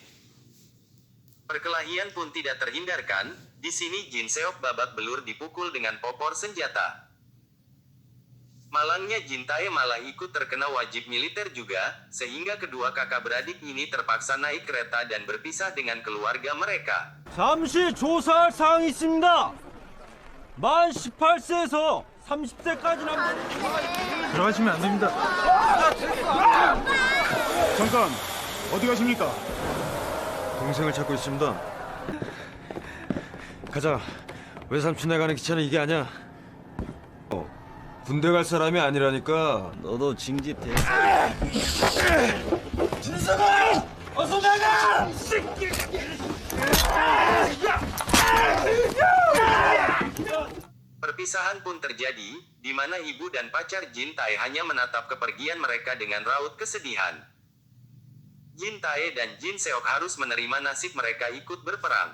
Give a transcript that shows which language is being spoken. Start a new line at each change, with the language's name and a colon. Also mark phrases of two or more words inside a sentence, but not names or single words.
Indonesian: Perkelahian pun tidak terhindarkan, di sini Jin-seok babak belur dipukul dengan popor senjata. Malangnya Jin-tae malah ikut terkena wajib militer juga, sehingga kedua kakak beradik ini terpaksa naik kereta dan berpisah dengan keluarga mereka.
Korean: 잠시 조사할 사항이 있습니다. 만 18세에서 30세까지 남자는 들어가시면 안 됩니다. 잠깐, 어디 가십니까? 동생을 찾고 있습니다. 가자. 외삼촌네 가는 기차는 이게 아니야. 군대 갈 사람이 아니라니까. 너도 징집돼. 진석아! 어서 나가!
Indonesian: Perpisahan pun terjadi, di mana ibu dan pacar Jin-tae hanya menatap kepergian mereka dengan raut kesedihan. Jin-tae dan Jin-seok harus menerima nasib mereka ikut berperang.